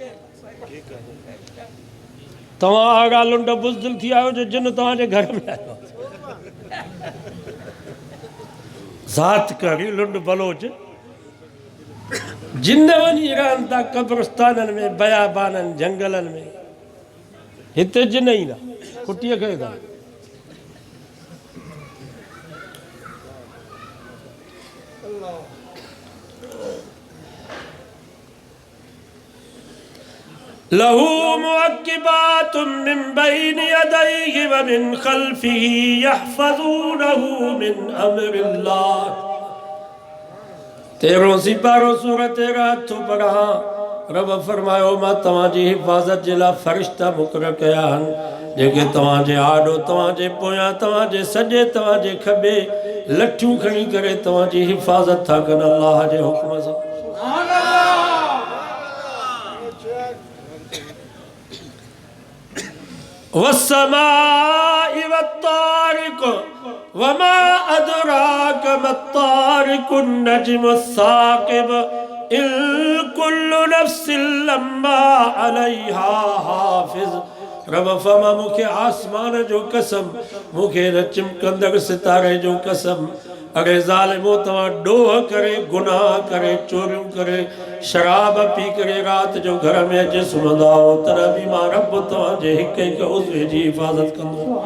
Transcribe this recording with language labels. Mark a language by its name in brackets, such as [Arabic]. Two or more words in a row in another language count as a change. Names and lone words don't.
[Sindhi] तव्हां आगा लुंड बुज़दिल थी आहियो जो जिन तव्हांजे घर में आयो ज़ात करी लुंड बलोच जिन वञी रहनि था कब्रस्ताननि में बयाबाननि जंगलनि में हिते जिन ई न कुटीअ खे था [Arabic] له معقبات من بين يديه ومن خلفه يحفظونه من أمر الله. [Sindhi] 13 सिपारो सूरत रात पढ़ा रब फरमायो मां तव्हांजी हिफ़ाज़त जे लाइ फ़रिश्ता मुक़ररु कया आहिनि जेके तव्हांजे आॾो तव्हांजे पोयां तव्हांजे सॼे तव्हांजे खॿे लठियूं खणी करे तव्हांजी हिफ़ाज़त था कनि अल्लाह जे हुक्म सां। [Arabic] والسماء والطارق وما أدراك ما الطارق النجم الثاقب إن كل نفس لما عليها حافظ. [Sindhi] रब फरमा मूंखे आसमान जो कसम मूंखे न चिमकंदड़ सितारे जो कसम अरे ज़ालिमो तव्हां ॾोह करे गुनाह करे चोरियूं करे शराब पी करे रात जो घर में अची सुम्हंदा हो तॾहिं बि मां रब तव्हांजे हिक हिक उज़वे जी हिफ़ाज़त कंदो।